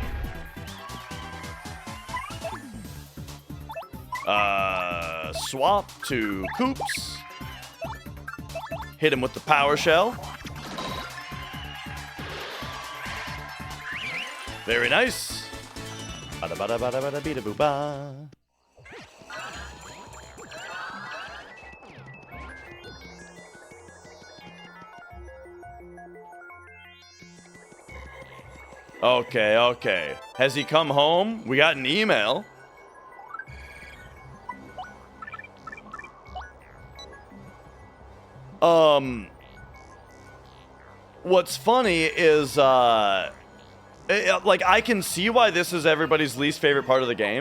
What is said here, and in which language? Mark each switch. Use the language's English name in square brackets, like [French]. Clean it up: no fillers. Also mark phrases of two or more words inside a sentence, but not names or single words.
[English] Swap to Koops. Hit him with the power shell. Very nice. Bada bada bada bada bida boo ba. Okay, okay. Has he come home? We got an email. What's funny is, like, I can see why this is everybody's least favorite part of the game.